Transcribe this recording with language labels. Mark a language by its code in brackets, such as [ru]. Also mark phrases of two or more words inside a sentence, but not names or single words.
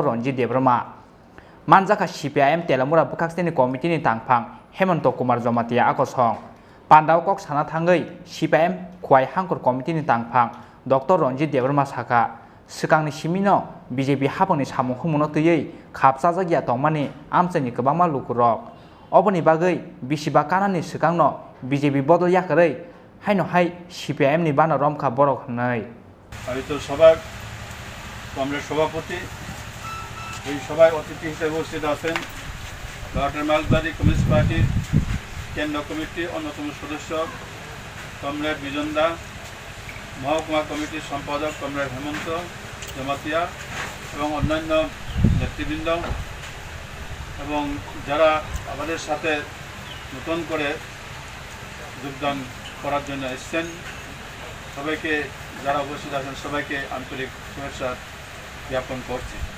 [trp] Ronjit Debarma manjaka CPIM telamura bwkhaksteni committee ni tangphang Hemant Kumar Jamatia akosong pandao kok sana thangai CPIM khwai hangor committee ni tangphang Dr. Ronjit Debarma saka swkangni simino BJP hapangni samung humuno twyei khapchajak ya tongmani amchaini kwbangma lukurok oboni bagui bisiba kanani swkangno BJP bodol Yakarwi haino hai CPIM ni bana Romkha borok hnai [bn] আয়োজিত সভার কংগ্রেস সভাপতি এই সভায় অতিথি হিসেবে উপস্থিত আছেন লর্ডের মালবাড়ি কমিউনিস্ট পার্টির কেন্দ্র কমিটির অন্যতম সদস্য কমরেড বিজন দা মহকুমা কমিটির সম্পাদক কমরেড হেমন্ত জমাতিয়া এবং অন্যান্য নেতৃবৃন্দ এবং যারা আমাদের সাথে নতুন করে যোগদান করার জন্য এসেছেন সবাইকে যারা উপস্থিত আছেন সবাইকে আন্তরিক শুভেচ্ছা জ্ঞাপন করছি